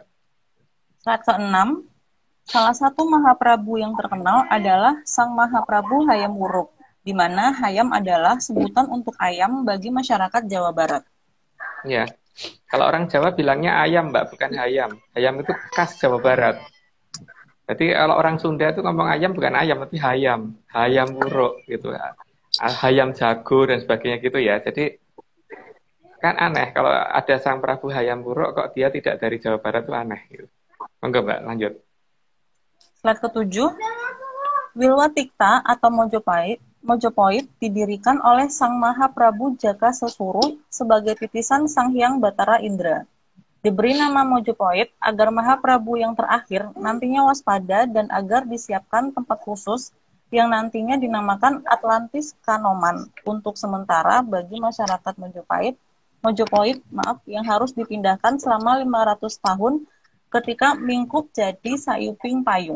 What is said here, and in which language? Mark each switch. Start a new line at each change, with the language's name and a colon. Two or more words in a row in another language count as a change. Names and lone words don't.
Indonesian: Slide ke-6, salah satu Mahaprabu yang terkenal adalah Sang Mahaprabu Hayam Wuruk, di mana Hayam adalah sebutan untuk ayam bagi masyarakat Jawa Barat. Ya, kalau orang Jawa bilangnya ayam, Mbak, bukan hayam. Hayam itu khas Jawa Barat. Jadi kalau orang Sunda itu ngomong ayam bukan ayam, tapi hayam. Hayam wuruk gitu. Hayam jago dan sebagainya gitu ya. Jadi kan aneh kalau ada Sang Prabu Hayam Wuruk kok dia tidak dari Jawa Barat, itu aneh gitu. Monggo, Mbak, lanjut. Slide ke-7, Wilwatikta atau Mojopahit didirikan oleh Sang Mahaprabu Jaka Sesuruh sebagai titisan Sang Hyang Batara Indra. Diberi nama Mojopahit agar Mahaprabu yang terakhir nantinya waspada dan agar disiapkan tempat khusus yang nantinya dinamakan Atlantis Kanoman untuk sementara bagi masyarakat Mojopahit yang harus dipindahkan selama 500 tahun ketika Mingkuk jadi Sayuping Payung.